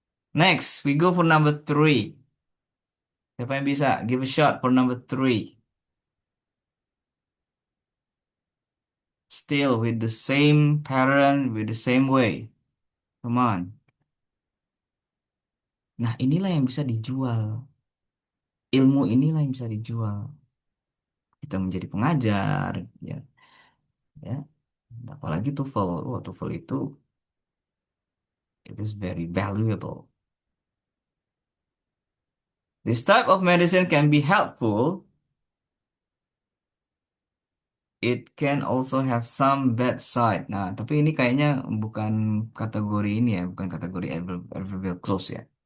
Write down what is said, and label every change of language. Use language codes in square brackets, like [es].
[en] Next, we go for number three. [id] Siapa yang bisa? [en] Give a shot for number three. Still with the same pattern, with the same way. Come on. [id] Nah, inilah yang bisa dijual. Ilmu inilah yang bisa dijual. Kita menjadi pengajar, ya, ya. Apalagi TOEFL. [en] Oh, TOEFL itu it is very valuable. This type of medicine can be helpful. It can also have some bad side. [id] Nah, tapi ini kayaknya bukan kategori ini ya, bukan kategori adverbial clause ya.